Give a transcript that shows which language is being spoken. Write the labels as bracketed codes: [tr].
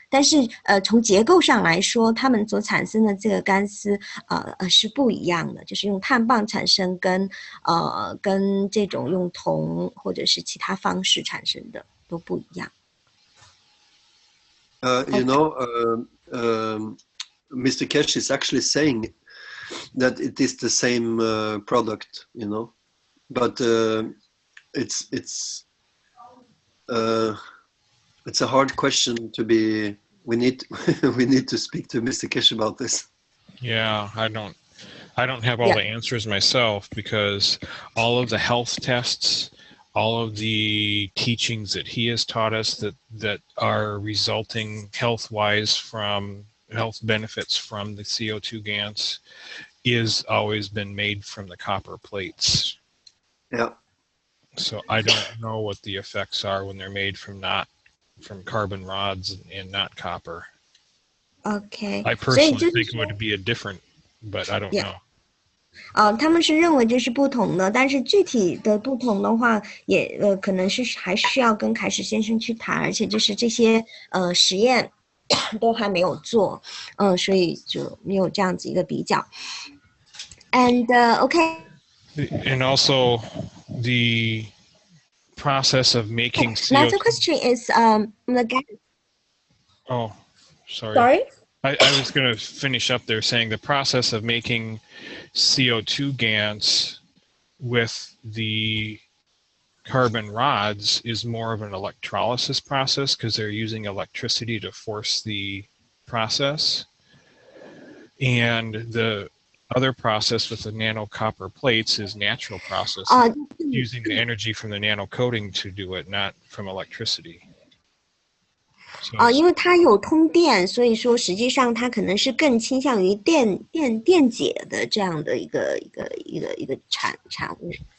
[zh] 但是从结构上来说，它们所产生的这个干丝，是不一样的，就是用碳棒产生跟这种用铜或者是其他方式产生的都不一样。 [en] You know, Mr. Keshe is actually saying that it is the same product, you know, but it's a hard question to be. We need to speak to Mr. Keshe about this. Yeah, I don't have all the answers myself, because all of the health tests, all of the teachings that he has taught us that are resulting health-wise from health benefits from the CO2 GaNs is always been made from the copper plates. Yeah. So I don't know what the effects are when they're made from carbon rods and not copper. Okay. I personally think it would be a different, but I don't know. [zh] 他们是认为这是不同的，但是具体的不同的话，也可能是还需要跟凯什先生去谈，而且就是这些实验都还没有做，所以就没有这样子一个比较。 [en] And okay. And also the process of making CO2. Another question is again. Oh, sorry. Sorry. I was going to finish up there saying the process of making CO2 GaNs with the carbon rods is more of an electrolysis process because they're using electricity to force the process. And the other process with the nano copper plates is natural process, using the energy from the nano coating to do it, not from electricity. [zh] 因为它有通电，所以说实际上它可能是更倾向于电解的这样的一个产物。